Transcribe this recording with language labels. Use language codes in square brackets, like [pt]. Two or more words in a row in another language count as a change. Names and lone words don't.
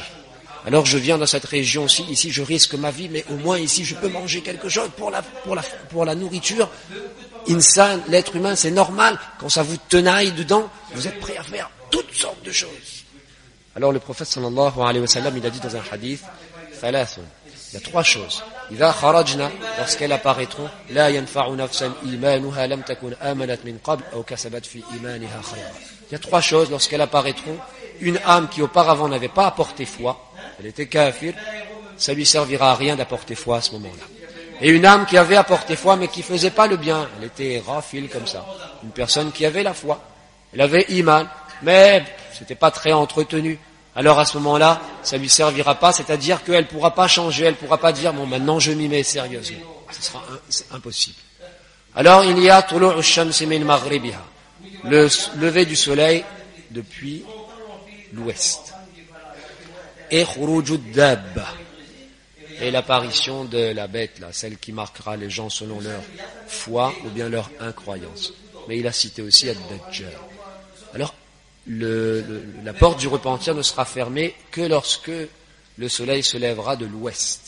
[fr] Alors je viens dans cette région-ci, ici je risque ma vie, mais au moins ici je peux manger quelque chose pour la nourriture. Insan, l'être humain, c'est normal. Quand ça vous tenaille dedans, vous êtes prêt à faire toutes sortes de choses. Alors le prophète [ar] صلى الله عليه وسلم, [fr] il a dit dans un hadith, thalathun, il y a 3 choses. [ar] إذا خرجن, [fr] lorsqu'elles apparaîtront, [ar] لا ينفع نفسا إيمانها لم تكن آمنت من قبل أو كسبت في إيمانها خيرا. [fr] Il y a 3 choses lorsqu'elles apparaîtront. Une âme qui auparavant n'avait pas apporté foi, elle était kafir, ça lui servira à rien d'apporter foi à ce moment-là. Et une âme qui avait apporté foi mais qui faisait pas le bien, elle était rafil comme ça. Une personne qui avait la foi, elle avait iman, mais c'était pas très entretenu. Alors à ce moment-là, ça lui servira pas, c'est-à-dire qu'elle pourra pas changer, elle pourra pas dire bon maintenant je m'y mets sérieusement. C'est impossible. Alors il y a [ar] طلوع الشمس من مغربها, [fr] le lever du soleil depuis l'ouest. Et [ar] خروج دابة, [fr] et l'apparition de la bête, là, celle qui marquera les gens selon leur foi ou bien leur incroyance. Mais il a cité aussi Ad-Dajjal. Alors, la porte du repentir ne sera fermée que lorsque le soleil se lèvera de l'ouest.